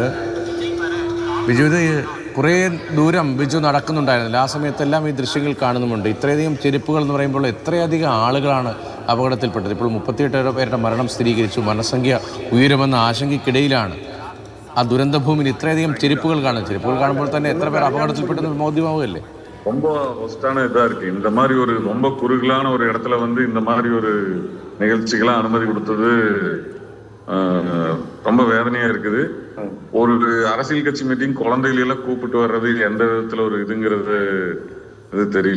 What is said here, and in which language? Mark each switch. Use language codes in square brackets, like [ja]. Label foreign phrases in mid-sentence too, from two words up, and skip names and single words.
[ml] ബിജു, ഇത് കുറേ ദൂരം ബിജു നടക്കുന്നുണ്ടായിരുന്നില്ല. ആ സമയത്തെല്ലാം ഈ ദൃശ്യങ്ങൾ കാണുന്നുമുണ്ട്. ഇത്രയധികം ചെരുപ്പുകൾ എന്ന് പറയുമ്പോൾ എത്രയധികം ആളുകളാണ് അപകടത്തിൽപ്പെട്ടത്. ഇപ്പോൾ 38 പേരുടെ മരണം സ്ഥിരീകരിച്ചു. മരണസംഖ്യ ഉയരുമെന്ന ആശങ്കയ്ക്കിടയിലാണ് ആ ദുരന്തഭൂമിയിൽ ഇത്രയധികം ചെരുപ്പുകൾ കാണുമ്പോൾ തന്നെ എത്ര പേർ അപകടത്തിൽപ്പെട്ടെന്ന് ബോധ്യമാവുകയല്ലേ? [ta] ரொம்ப ஒஸ்டான இதா இருக்கு. இந்த மாதிரி ஒரு ரொம்ப குறுகலான ஒரு இடத்துல இந்த மாதிரி ஒரு நிகழ்ச்சிகளாம் அனுமதி கொடுத்தது ரொம்ப வேதனையா இருக்குது. ஒரு அரசியல் கட்சி மீட்டிங் குழந்தைகள் எல்லாம் கூப்பிட்டு வர்றது எந்த விதத்துல ஒரு இதுங்கிறது இது தெரியல.